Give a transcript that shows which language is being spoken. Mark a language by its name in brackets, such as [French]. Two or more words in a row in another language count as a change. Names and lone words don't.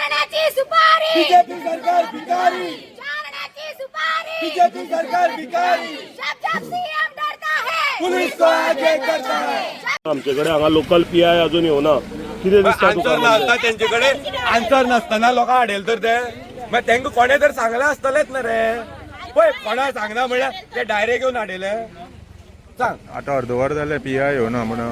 [Marathi] चारण्याची सुपारी बीजेपी सरकार भिकारी, चारण्याची सुपारी बीजेपी सरकार भिकारी, [Hindi] जब सीएम डरता है पुलिस को आगे करता है। [Konkani] आमच्याकडे हांगा लोकल पीआय अजून येवना कितें दिसता आन्सर तुका? नासता तेंचेकडे, आन्सर नासतना लोकां हाडेल तर ते मागीर तेंका कोणे तर सांगलें आसतलेच ना रे। पळय कोणा सांगना म्हणल्यार ते डायरेक्ट येवन हाडले। सांग आता अर्धवर जाले पीआय येवना म्हणून